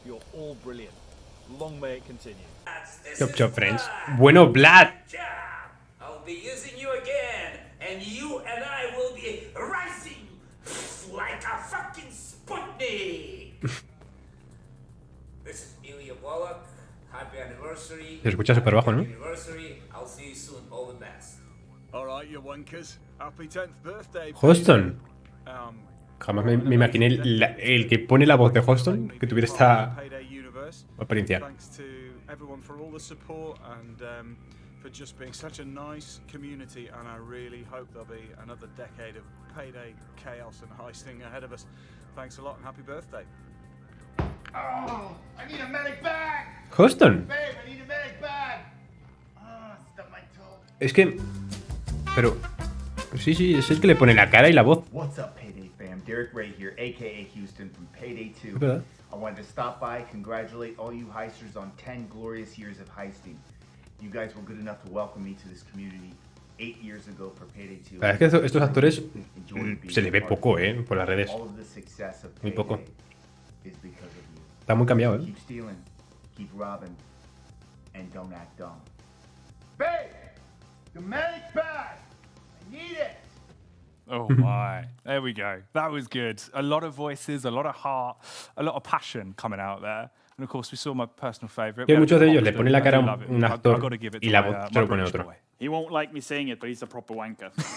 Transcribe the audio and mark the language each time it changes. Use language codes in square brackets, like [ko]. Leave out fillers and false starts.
[en] You're all brilliant. Long may it continue. Chop, friends. Bueno, Vlad. I'll be using you again, and you and I will be rising like a fucking Sputnik. This is Ilya Wallach. Happy anniversary. [es] Se escucha súper bajo, ¿no? [en] Anniversary. I'll see you soon. All the best. All right, you wankers. Happy 10th birthday. Houston. [es] Jamás me imaginé el que pone la voz de Houston que tuviera esta apariencia. [en] Thanks to everyone for all the support and for just being such a nice community, and I really hope there'll be another decade of Payday chaos and heisting ahead of us. Thanks a lot and happy birthday. Oh, I need a medic bag. Houston. Babe, I need a medic bag. Stuck my toe. [es] Es que... Pero... Sí, es el que le pone la cara y la voz. [en] What's up, Payday fam? Derek Ray here, aka Houston from Payday 2. [es] ¿Verdad? [en] I wanted to stop by, congratulate all you heisters on 10 glorious years of heisting. You guys were good enough to welcome me to this community 8 years ago for Payday 2. [es] La verdad es que estos actores se les ve poco, por las redes. [en] All of the success of [es] Muy poco. [en] is because of you. [es] Está muy cambiado, [en] Keep stealing, keep robbing, and don't act dumb. Babe, the medic bag. I need it. Oh my. There we go. That was good. A lot of voices, a lot of heart, a lot of passion coming out there. And of course, we saw my personal favorite. [es] Que muchos de ellos le ponen la cara a un actor y la voz se lo pone otro. [en] He won't like me saying it, but he's a proper wanker.